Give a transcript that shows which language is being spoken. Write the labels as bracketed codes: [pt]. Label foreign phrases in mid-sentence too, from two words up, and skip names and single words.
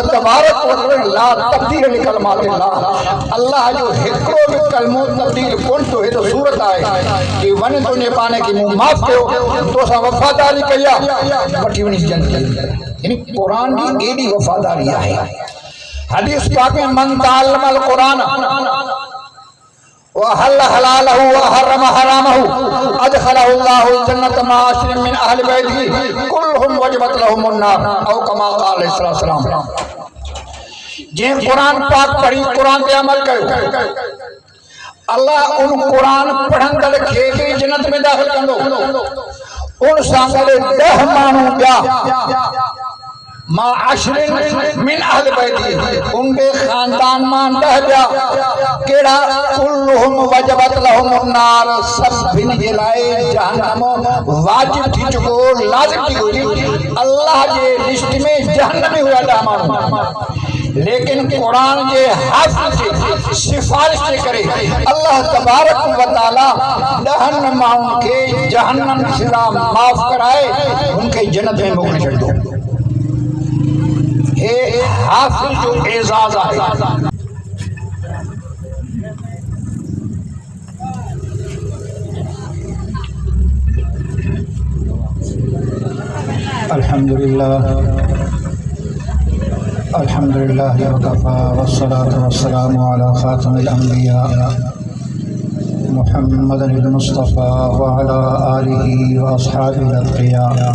[ar] تبارك وتعالى لا تبديل لكلمات الله, [sd] अल्लाह जो हिकिड़ो बि कलमो तब्दील कोन थो। हे त सूरत आहे कि वञ तुंहिंजे पाण खे मूं माफ़ कयो, तोसां वफ़ादारी कई आहे, वठी वञी जन्नत। यानी क़ुरान जी एॾी वफ़ादारी आहे। हदीस पाक में [ar] من تعلم القرآن وأحل حلاله وحرم حرامه أدخله الله الجنة مع عشرة من أهل بيته كلهم وجبت لهم النار أو كما قال عليه السلام. [sd] जे कुरान पाक पढ़ी, कुरान ते अमल कयो, अल्लाह उन कुरान पढ़ंदड़ खे जन्नत में दाखिल कंदो। उन सां गॾु 10 माण्हू ॿिया मां [ar] عشرة من أهل بيته, [sd] उनके खानदान मां 10 ॿिया केड़ा [ar] كلهم وجبت لهم النار, [sd] सभिनि जे लाइ जहन्नम वाजिब थी चुको, लाज़िम थी हुई। अल्लाह जे लिस्ट में जहन्नम में हुआ 10 माण्हू, लेकिन कुरान जे हाफ़िज़ जी सिफारिश जे करे अल्लाह तबारक व तआला 10 माण्हुनि खे जहन्नम से माफ़ कराए उनके जन्नत में मोकिले छॾियो। हे हाफ़िज़ जो एज़ाज़ आहे। [ar] الحمد لله الحمد لله وكفى والصلاة والسلام على خاتم الأنبياء محمد المصطفى وعلى آله وأصحابه الأتقياء.